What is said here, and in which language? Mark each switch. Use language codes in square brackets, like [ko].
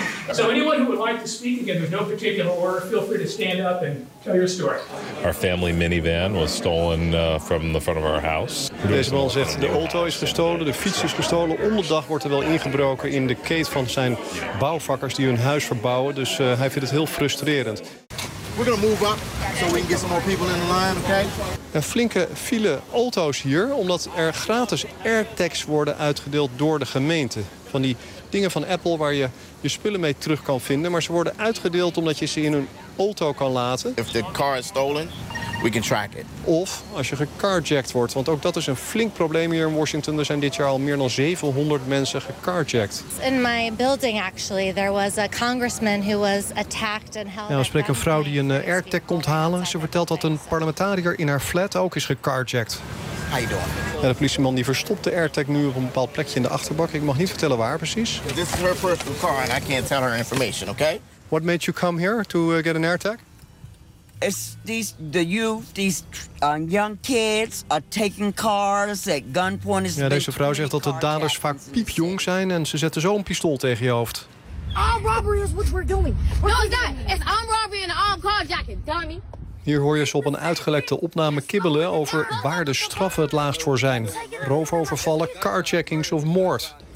[en] So anyone who would like to speak, again, there's no particular order, feel free to stand up and tell your story. Our family minivan was stolen from the front of our house. [nl] Deze man zegt de auto is gestolen, de fiets is gestolen. Onderdag wordt er wel ingebroken in de keten van zijn bouwvakkers die hun huis verbouwen. Dus hij vindt het heel frustrerend. [en] We're gonna move up so we can get some more people in the line, okay? [nl] Een flinke file auto's hier, omdat er gratis AirTags worden uitgedeeld door de gemeente. Van die dingen van Apple waar je je spullen mee terug kan vinden, maar ze worden uitgedeeld omdat je ze in een auto kan laten. [en] If the car is stolen, we can track it. [nl] Of als je gecarjacked wordt, want ook dat is een flink probleem hier in Washington. Er zijn dit jaar al meer dan 700 mensen gecarjacked. [en] In my building actually, there was a congressman who was attacked and held. [nl] Ja, we spreken een vrouw die een AirTag komt halen. Ze vertelt dat een parlementariër in haar flat ook is gecarjacked. [en] How you doing? [nl] Ja, de politieman die verstopt de AirTag nu op een bepaald plekje in de achterbak. Ik mag niet vertellen waar precies. [en] This is her personal car and I can't tell her information, okay? What made you come here to get an AirTag? It's these young kids are taking cars at gunpoint. Ja, deze vrouw zegt dat de daders vaak piepjong zijn en ze zetten zo'n pistool tegen je hoofd. Armed robbery is what we're doing. No, it's not. It's armed robbery and armed carjacking, dummy. [nl] Hier hoor je ze op een uitgelekte opname kibbelen over waar de straffen het laagst voor zijn. Roofovervallen, carjackings of moord.